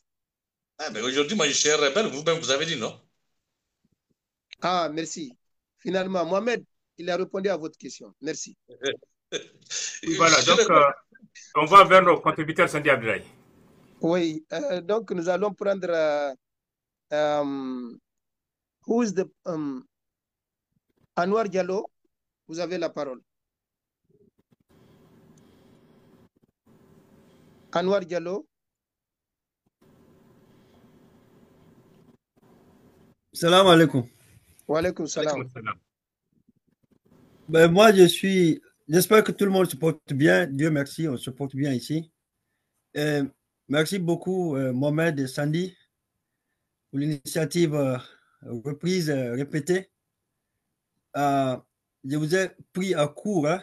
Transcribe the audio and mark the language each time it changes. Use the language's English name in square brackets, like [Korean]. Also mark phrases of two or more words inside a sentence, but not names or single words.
[French] Ah, mais aujourd'hui, moi, je suis un rebelle. Vous-même, vous avez dit non. Ah, merci. Finalement, Mohamed, il a répondu à votre question. Merci. Voilà, donc on va vers nos contributeurs, Sandy Abdoulaye. Oui, donc nous allons prendre [English] who is the [French] Anwar Diallo, vous avez la parole. Anwar Diallo. [Arabic] سلام عليكم. وعليكم السلام. [French] Ben, moi, j'espère que tout le monde se porte bien. Dieu merci, on se porte bien ici. Merci beaucoup, Mohamed et Sandy, pour l'initiative reprise, répétée. Je vous ai pris à court, hein.